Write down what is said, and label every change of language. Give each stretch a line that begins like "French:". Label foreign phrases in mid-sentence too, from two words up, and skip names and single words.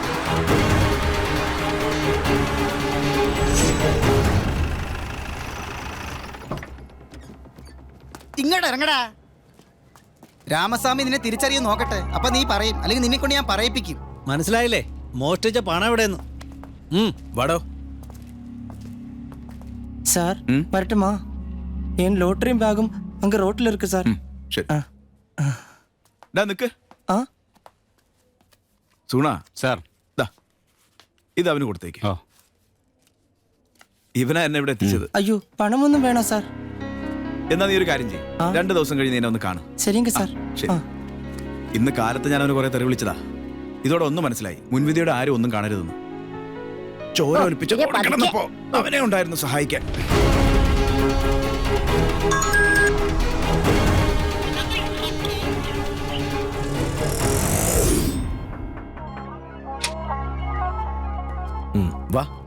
Malayalam: ഇങ്ങോട്ട് ഇറങ്ങടാ. രാമസ്വാമി നിന്നെ തിരിച്ചറിയാൻ നോക്കട്ടെ, അപ്പൊ നീ പറയും, അല്ലെങ്കിൽ നിന്നെ കൊണ്ട് ഞാൻ പറയിപ്പിക്കും. മനസ്സിലായില്ലേ മോഷ്ടിച്ച പണം എവിടെയെന്ന്? വാടോ.
Tamil: சார் வரட்டுமா? என் லோட்டரியும் பேகும் அங்க ரோட்ல இருக்கு சார்.
Malayalam: ശരി. ഡാ നിക്ക്. ആ സൂണ സാർ. ദാ ഇത് അവന് കൊടുത്തേക്ക്. ഓ. ഇവനാ എന്നെ ഇവിടെ എത്തിച്ചത്.
Tamil: ஐயோ பணமொന്നും வேணாம் சார்.
Malayalam: എന്നാ നീ ഒരു കാര്യം ചെയ്യും, 2 ദിവസം കഴിഞ്ഞ് എന്നെ ഒന്ന് കാണും.
Tamil: சரிங்க சார்.
Malayalam: ശരി. ഇന്ന് കാലത്ത് ഞാൻ അവന് കുറെ തെറി വിളിച്ചതാ. ഇതോടെ ഒന്നും മനസ്സിലായി, മുൻവിധിയോടെ ആരും ഒന്നും കാണരുതെന്ന്. ചോര ഒലിപ്പിച്ച് കിടന്നപ്പോ അവനെ ഉണ്ടായിരുന്നു സഹായിക്കാൻ. വാ